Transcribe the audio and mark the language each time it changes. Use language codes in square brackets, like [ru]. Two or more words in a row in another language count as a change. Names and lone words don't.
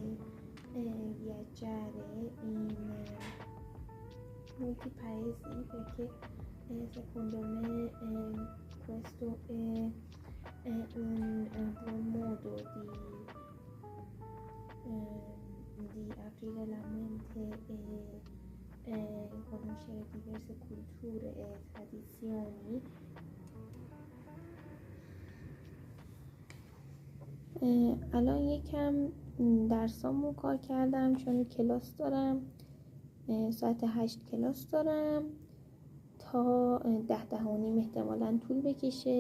[it] e viaggiare in molti paesi, perché secondo me questo è un buon modo di aprire la mente e conoscere diverse culture e tradizioni. [fa] الان یکم درسامو کار کردم چون کلاس دارم، ساعت 8 کلاس دارم تا 10:30 احتمالاً طول بکشه.